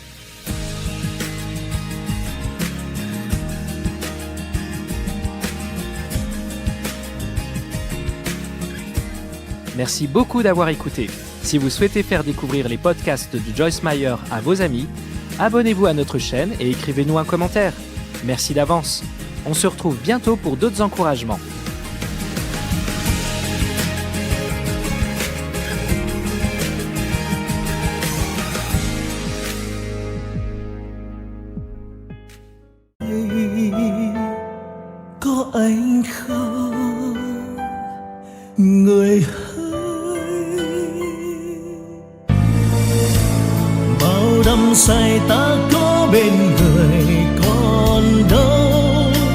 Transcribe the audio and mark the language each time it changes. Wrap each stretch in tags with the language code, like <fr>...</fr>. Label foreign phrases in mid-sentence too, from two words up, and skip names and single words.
<fr>Merci beaucoup d'avoir écouté. Si vous souhaitez faire découvrir les podcasts de Joyce Meyer à vos amis, abonnez-vous à notre chaîne et écrivez-nous un commentaire. Merci d'avance. On se retrouve bientôt pour d'autres encouragements.</fr> <vi>Có anh không, người hỡi, bao đắm say ta có bên người còn đâu,</vi>